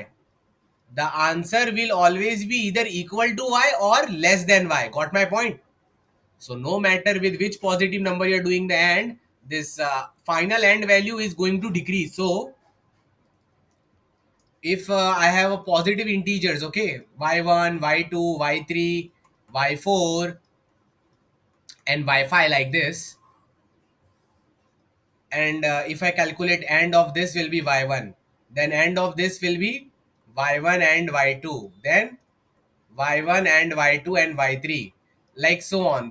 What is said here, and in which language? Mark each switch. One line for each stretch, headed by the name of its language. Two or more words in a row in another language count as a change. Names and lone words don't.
English: The answer will always be either equal to y or less than y. Got my point? So no matter with which positive number you're doing the AND, this final AND value is going to decrease. So if I have a positive integers, okay, y1, y2, y3, y4, and y5 like this, and if I calculate AND of this will be y1, then AND of this will be y1 and y2, then y1 and y2 and y3, like so on.